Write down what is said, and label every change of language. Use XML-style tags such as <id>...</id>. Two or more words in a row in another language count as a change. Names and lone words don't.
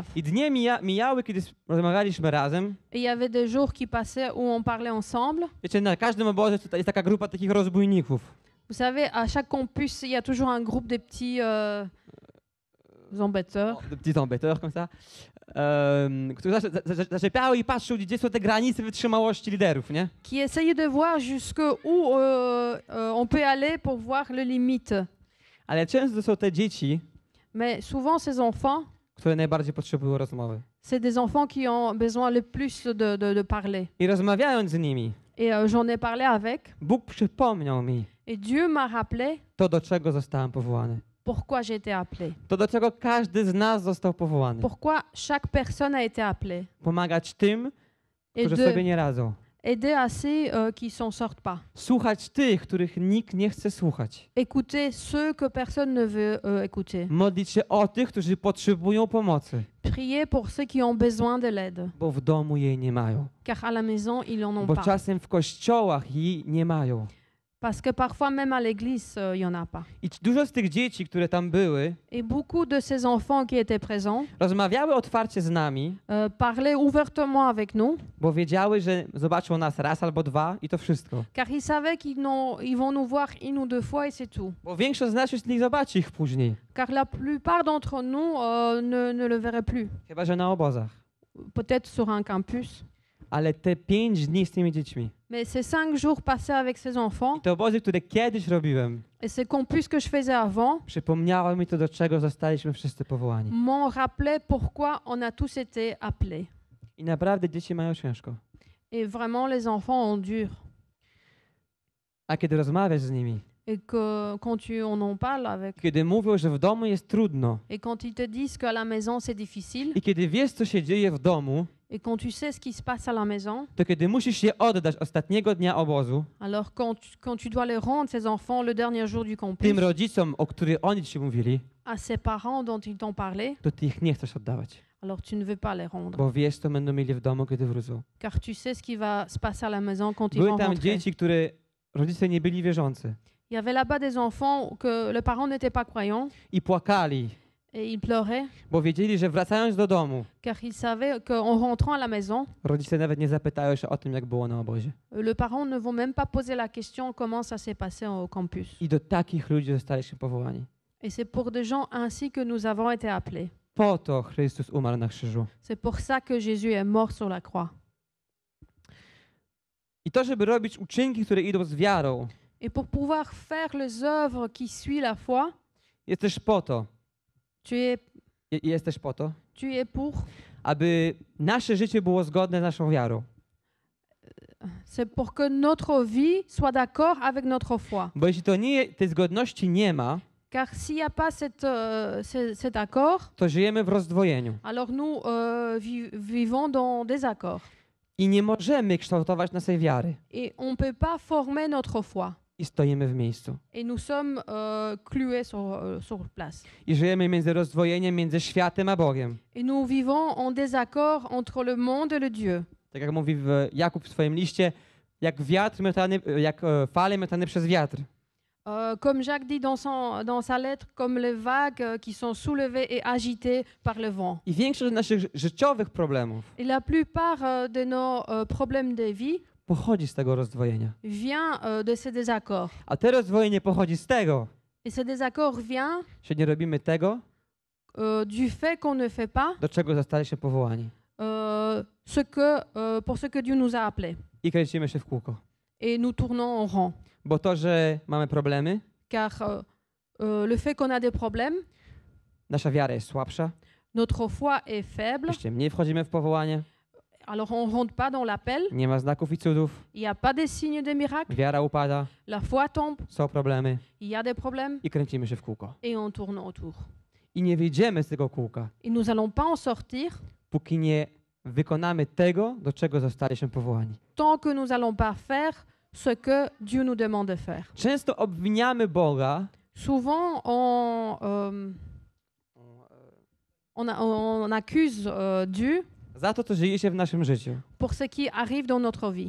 <pl>I dnie mijały, kiedy rozmawialiśmy razem.</pl> <fr>Et il y avait des jours qui passaient où on parlait ensemble.</fr> <pl>Wiecie, na każdym obozie jest taka grupa takich rozbójników.</pl> <fr>Vous savez, à chaque campus, il y a toujours un groupe de petits embêteurs De petits embêteurs, comme ça.</fr> <pl>Którzy zaczepiały i patrzył, gdzie są te granice wytrzymałości liderów, nie?</pl> <fr>qui essayent de voir jusqu'où on peut aller pour voir les limites.</fr> <pl>Ale często są te dzieci,</pl> <fr>Mais souvent, ces enfants,</fr> <pl>które najbardziej potrzebują rozmowy.</pl> <fr>c'est des enfants qui ont besoin le plus de parler.</fr> <pl>I rozmawiając z nimi,</pl> <fr>Et j'en ai parlé avec.</fr> <pl>Bóg przypomniał mi</pl> <fr>Et Dieu m'a rappelé</fr> <pl>to, do czego zostałem powołany.</pl> <fr>pourquoi j'ai été appelé.</fr> <pl>To, do czego każdy z nas został powołany.</pl> <fr>Pourquoi chaque personne a été appelée.</fr> <pl>Pomagać tym,</pl> <fr>Et</fr> <pl>którzy sobie nie radzą.</pl> <fr>aider à ceux qui s'en sortent pas.</fr> <pl>Słuchać tych, których nikt nie chce słuchać.</pl> <fr>Écouter ceux que personne ne veut écouter.</fr> <pl>Modlić się o tych, którzy potrzebują pomocy,</pl> <fr>Prier pour ceux qui ont besoin de l'aide,</fr> <pl>bo w domu jej nie mają.</pl> <fr>car à la maison, ils en ont</fr> <pl>Bo</pl> <fr>pas.</fr> <pl>czasem w kościołach jej nie mają.</pl> <fr>Parce que parfois, même à l'église, il y en a pas.</fr> <pl>I dużo z tych dzieci, które tam były,</pl> <fr>Et beaucoup de ces enfants qui étaient présents</fr> <pl>rozmawiały otwarcie z nami,</pl> <fr>parlaient ouvertement avec nous,</fr> <pl>bo wiedziały, że zobaczą nas raz albo dwa i to wszystko.</pl> <fr>car ils savaient ils vont nous voir une ou deux fois et c'est tout.</fr> <pl>Bo większość z nas już nie zobaczy ich później,</pl> <fr>Car la plupart d'entre nous ne le verraient plus.</fr> <pl>chyba że na obozach.</pl> <fr>Peut-être sur un campus.</fr> <pl>Ale te 5 dni z tymi dziećmi,</pl> <fr>Mais ces 5 jours passés avec ces enfants</fr> <pl>te obozy, które kiedyś robiłem,</pl> <fr>et ces campus que je faisais avant</fr> <pl>przypomniało mi to, do czego zostaliśmy wszyscy powołani.</pl> <fr>m'ont rappelé pourquoi on a tous été appelés.</fr> <pl>I naprawdę dzieci mają ciężko.</pl> <fr>Et vraiment, les enfants ont dur.</fr> <pl>A kiedy rozmawiasz z nimi,</pl> <fr>Et que quand tu en parles avec,</fr> <pl>kiedy mówią, że w domu jest trudno</pl> <fr>et quand ils te disent qu'à la maison c'est difficile,</fr> <pl>i kiedy wiesz, co się dzieje w domu,</pl> <fr>et quand tu sais ce qui se passe à la maison,</fr> <pl>to kiedy musisz się oddać ostatniego dnia obozu</pl> <fr>alors quand tu dois les rendre, ces enfants, le dernier jour du campus,</fr> <pl>tym rodzicom, o których oni ci mówili,</pl> <fr>à ces parents dont ils t'ont parlé,</fr> <pl>to ty ich nie chcesz oddawać.</pl> <fr>alors tu ne veux pas les rendre.</fr> <pl>Bo wiesz, co będą mieli w domu, kiedy wrócą.</pl> <fr>Car tu sais ce qui va se passer à la maison quand ils</fr> <pl>Były</pl> <fr>vont</fr> <pl>tam</pl> <fr>rentrer.</fr> <pl>dzieci, które rodzice nie byli wierzący</pl> <fr>Il y avait là-bas des enfants que le parent n'était pas croyant</fr> <pl>i płakali,</pl> <fr>et ils pleuraient</fr> <pl>bo wiedzieli, że wracając do domu,</pl> <fr>car ils savaient qu'en rentrant à la maison,</fr> <pl>rodzice nawet nie zapytają się o tym, jak było na obozie.</pl> <fr>le parent ne vont même pas poser la question comment ça s'est passé au campus.</fr> <pl>I do takich ludzi zostaliśmy powołani.</pl> <fr>Et c'est pour des gens ainsi que nous avons été appelés.</fr> <pl>Po to Chrystus umarł na krzyżu.</pl> <fr>C'est pour ça que Jésus est mort sur la croix.</fr> <pl>I to, żeby robić uczynki, które idą z wiarą,</pl> <fr>Et pour pouvoir faire les œuvres qui suivent la foi,</fr> <pl>jest też po to, jest też po to,</pl> <fr>tu es pour,</fr> <pl>aby nasze życie było zgodne z naszą wiarą.</pl> <fr>c'est pour que notre vie soit d'accord avec notre foi.</fr> <pl>Bo jeśli tej zgodności nie ma,</pl> <fr>Car s'il n'y a pas cet accord,</fr> <pl>to żyjemy w rozdwojeniu.</pl> <fr>alors nous vivons dans des accords.</fr> <pl>I nie możemy kształtować naszej wiary.</pl> <fr>Et on ne peut pas former notre foi.</fr> <pl>I stoimy w miejscu.</pl> <fr>Et nous sommes cloués sur place.</fr> <pl>I żyjemy między rozdwojeniem między światem a Bogiem.</pl> <fr>Et nous vivons en désaccord entre le monde et le Dieu.</fr> <pl>Tak jak mówi Jakub w swoim liście, jak wiatr miotany, jak fale miotane przez wiatr.</pl> <fr>Comme Jacques dit dans sa lettre, comme les vagues qui sont soulevées et agitées par le vent.</fr> <pl>I większość naszych życiowych problemów</pl> <fr>Et la plupart de nos problèmes de vie</fr> <pl>pochodzi z tego rozdwojenia.</pl> <fr>vient de ces désaccords.</fr> <pl>A te rozdwojenie pochodzi z tego,</pl> <fr>Et ce désaccord vient</fr> <pl>że nie robimy tego,</pl> <fr>du fait qu'on ne fait pas</fr> <pl>do czego zostaliśmy powołani.</pl> <fr>pour ce que Dieu nous a appelés.</fr> <pl>I kręcimy się w kółko.</pl> <fr>Et nous tournons en rond.</fr> <pl>Bo to, że mamy problemy,</pl> <fr>Car le fait qu'on a des problèmes,</fr> <pl>nasza wiara jest słabsza,</pl> <fr>notre foi est faible,</fr> <pl>jeszcze mniej wchodzimy w powołanie,</pl> <fr>alors on ne rentre pas dans l'appel,</fr> <pl>nie ma znaków i cudów,</pl> <fr>il n'y a pas des signes de miracles,</fr> <pl>wiara upada,</pl> <fr>la foi tombe,</fr> <pl>są problemy</pl> <fr>il y a des problèmes</fr> <pl>i kręcimy się w kółko.</pl> <fr>et on tourne autour.</fr> <pl>I nie wyjdziemy z tego kółka,</pl> <fr>Et nous n'allons pas en sortir</fr> <pl>póki nie wykonamy tego, do czego zostaliśmy powołani.</pl> <fr>tant que nous n'allons pas faire ce que Dieu nous demande de faire.</fr> <pl>Często obwiniamy Boga,</pl> <fr>Souvent, on accuse Dieu</fr> <pl>za to, co dzieje się w naszym życiu.</pl> <fr>pour ce qui arrive dans notre vie.</fr>